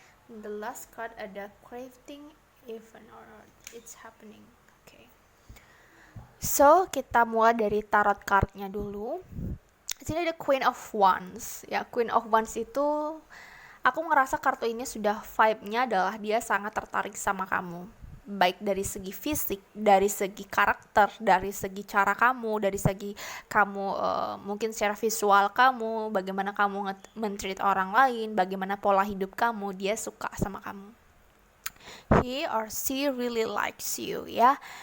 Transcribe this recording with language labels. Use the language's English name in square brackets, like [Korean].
[English] The last card ada Craving Even or It's Happening. Oke. [Indonesian] So, kita mulai dari tarot cardnya dulu. Di sini ada Queen of Wands. Ya, Queen of Wands itu aku ngerasa kartu ini sudah vibe-nya adalah dia sangat tertarik sama kamu. Baik dari segi fisik, dari segi karakter, dari segi cara kamu, dari segi kamu mungkin secara visual kamu, bagaimana kamu men-treat orang lain, bagaimana pola hidup kamu, dia suka sama kamu. [English] He or she really likes you ya.